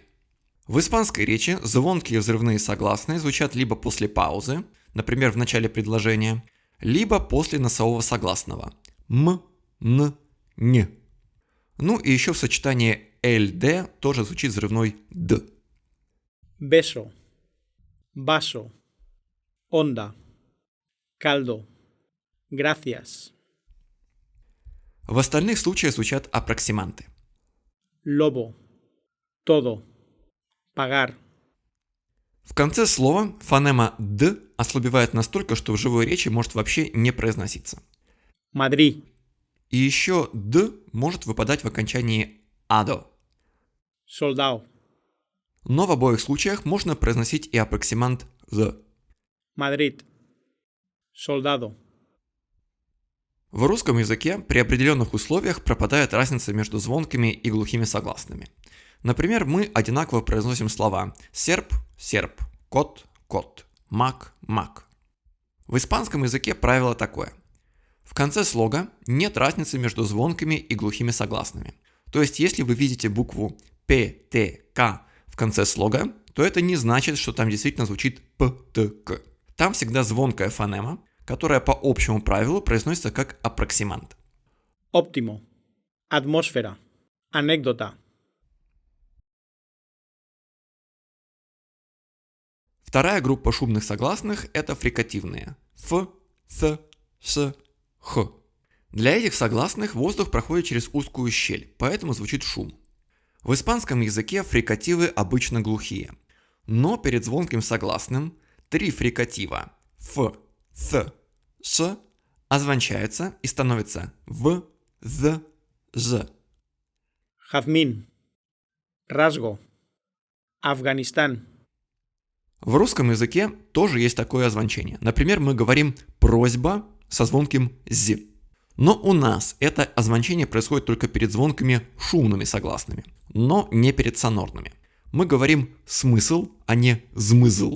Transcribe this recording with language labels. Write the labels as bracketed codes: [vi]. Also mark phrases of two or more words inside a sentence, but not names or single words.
[ru] В испанской речи звонкие взрывные согласные звучат либо после паузы, например, в начале предложения, либо после носового согласного м, н, н. Ну и еще в сочетании ЛД тоже звучит взрывной д. [es] Beso, vaso, onda, caldo, gracias, [ru] В остальных случаях звучат аппроксиманты. [es] lobo, todo, pagar, [ru] В конце слова фонема «д» ослабевает настолько, что в живой речи может вообще не произноситься. [es] Madrid, [ru] И еще «д» может выпадать в окончании «адо». [es] soldado, [ru] Но в обоих случаях можно произносить и аппроксимант «з». [es] Madrid, soldado, [ru] В русском языке при определенных условиях пропадает разница между звонкими и глухими согласными. Например, мы одинаково произносим слова «серп» – «серп», «кот» – «кот», «мак» – «мак». В испанском языке правило такое. В конце слога нет разницы между звонкими и глухими согласными. То есть, если вы видите букву П, Т, К в конце слога, то это не значит, что там действительно звучит П, Т, К. Там всегда звонкая фонема, которая по общему правилу произносится как аппроксимант. [es] óptimo, atmósfera, anécdota, [ru] Вторая группа шумных согласных – это фрикативные – Ф, Ц, Ш, Х. Для этих согласных воздух проходит через узкую щель, поэтому звучит шум. В испанском языке фрикативы обычно глухие, но перед звонким согласным три фрикатива Ф, Ц, Ш озвончаются и становятся В, З, Ж. [es] jazmín, rasgo, Afganistán, [ru] В русском языке тоже есть такое озвончение. Например, мы говорим «просьба» со звонким «з». Но у нас это озвончение происходит только перед звонкими шумными согласными, но не перед сонорными. Мы говорим «смысл», а не «змызл».